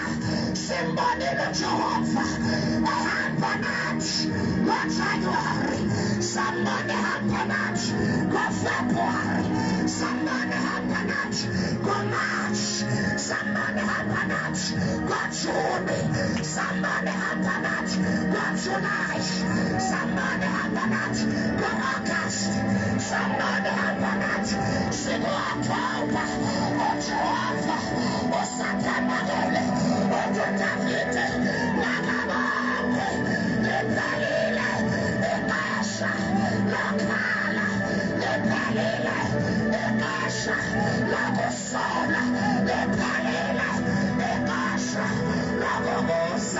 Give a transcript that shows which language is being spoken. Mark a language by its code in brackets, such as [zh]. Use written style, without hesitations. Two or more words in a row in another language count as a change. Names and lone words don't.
[zu] Simbonile uJehova ehamba nathi ngoJanuwari, sambone ehamba nathi ngoFebruwari, sambone ehamba nathi ngoMarch, sambone ehamba nathi ngoJuni, sambone ehamba nathi ngoJulayi, sambone ehamba nathi ngoAugust, sambone ehamba nathi sikuOkthoba. uJehova usathandakele. [xh] Uthi uDavide makabongwe liphelile ixesha lokhala, liphelile ixesha lokusola, liphelile ixesha lokubuza.